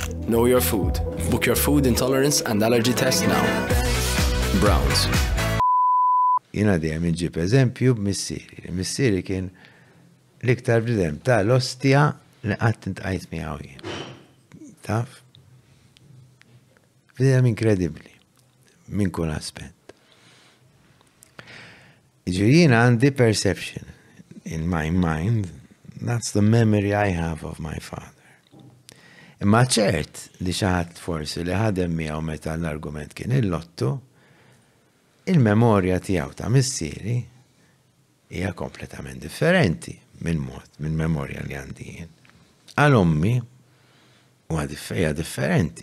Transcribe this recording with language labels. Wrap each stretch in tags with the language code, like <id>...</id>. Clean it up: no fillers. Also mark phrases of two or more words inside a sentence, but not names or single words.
<en>Know your food. Book your food intolerance and allergy test now. Browns.</en> <mt>Jina dejjem inġib eżempju b'missieri. Missieri kien l-iktar bridem tal-ostja li qatt intqajt miegħu jien. Taf? Bridem inkredibbli minn kull aspett. Jiena għandi</mt> <en>perception in my mind, that's the memory I have of my father.</en> <mt>Imma ċert li xi ħadd forsi li ħadem miegħu meta l-argument kien il-lottu, il-memorja tiegħu ta' missieri hija kompletament differenti minn memorja li għandi jien. Għal ommi huwa differenti.</mt>